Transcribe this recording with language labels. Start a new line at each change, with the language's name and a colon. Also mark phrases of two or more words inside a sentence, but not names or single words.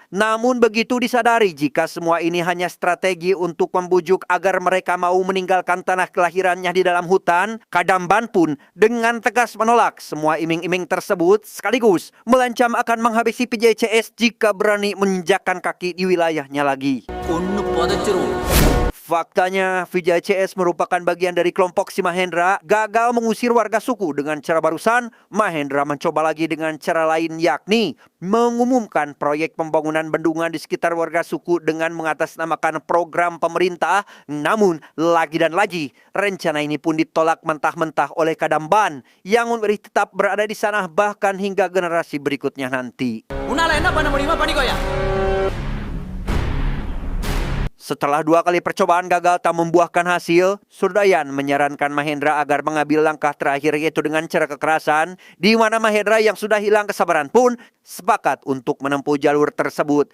Indonesian: Namun begitu disadari jika semua ini hanya strategi untuk membujuk agar mereka mau meninggalkan tanah kelahirannya di dalam hutan, Kadamban pun dengan tegas menolak semua iming-iming tersebut sekaligus melancam akan menghabisi PJCS jika berani menginjakkan kaki di wilayahnya lagi.
Tamil: கொன்னு புதைச்சிரும்.
Indonesian: Faktanya, PJCS merupakan bagian dari kelompok si Mahendra gagal mengusir warga suku dengan cara barusan. Mahendra mencoba lagi dengan cara lain, yakni mengumumkan proyek pembangunan bendungan di sekitar warga suku dengan mengatasnamakan program pemerintah. Namun, lagi dan lagi, rencana ini pun ditolak mentah-mentah oleh Kadamban yang memilih tetap berada di sana bahkan hingga generasi berikutnya nanti.
Tamil: உன்னால என்ன பண்ண முடியுமோ பண்ணிக்கோயா.
Indonesian: Setelah 2 kali percobaan gagal tak membuahkan hasil, Surdayan menyarankan Mahendra agar mengambil langkah terakhir yaitu dengan cara kekerasan, di mana Mahendra yang sudah hilang kesabaran pun sepakat untuk menempuh jalur tersebut.